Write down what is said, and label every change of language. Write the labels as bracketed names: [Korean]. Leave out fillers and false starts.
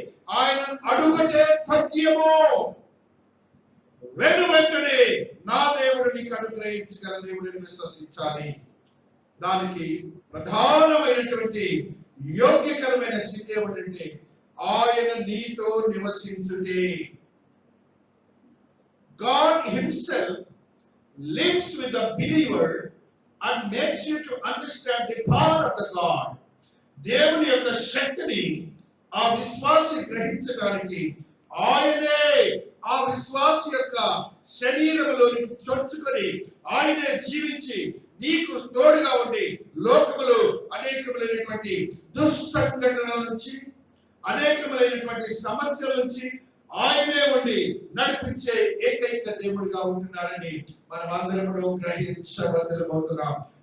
[Telugu] ఆయన అడుగటే తథ్యము. వెంటనే నా దేవుడు నీకు అనుగ్రహించగల దేవుడిని విశ్వసించాలి. దానికి ప్రధానమైనటువంటి యోగ్యకరమైన స్థితి ఏమిటంటే ఆయన నీతో నివసించుటే. [English] God himself lives with the believer and makes you to understand the power of the God. [Telugu] దేవుని యొక్క శక్తిని ఆ విశ్వాసి గ్రహించడానికి ఆయనే ఆ విశ్వాసి యొక్క శరీరంలోని చొచ్చుకొని ఆయనే జీవించి నీకు తోడుగా ఉండి లోకములో అనేకములైనటువంటి దుస్సంఘటనల నుంచి, అనేకములైనటువంటి సమస్యల నుంచి ఆయనే ఉండి నడిపించే ఏకైక దేవుడిగా ఉంటున్నారని మనం అందరూ గ్రహించబద్దలమవుతున్నాం.